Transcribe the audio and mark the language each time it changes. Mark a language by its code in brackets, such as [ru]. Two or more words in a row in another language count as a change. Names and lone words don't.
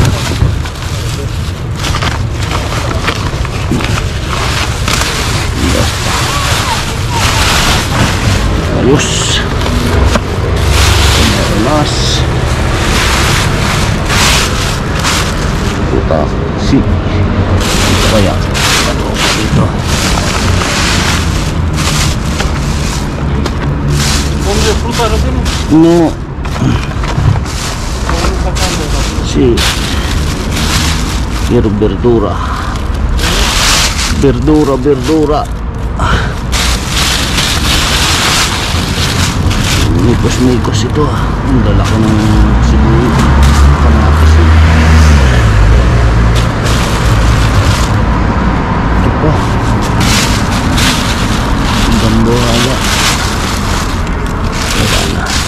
[tl] Yes pa. Ayos. Meron mas. [es] Puta. Si. [tl] Ito kaya. Dito. [es] ¿Dónde fruta no tiene? No. ¿Dónde sacando esa fruta? Sí. Quiero verdura. Verdura. [tl] Mikos ito ah. Ang lalaki ng sibuyas. Kamatis. Ito pa. Ang ganda hala. Wala na.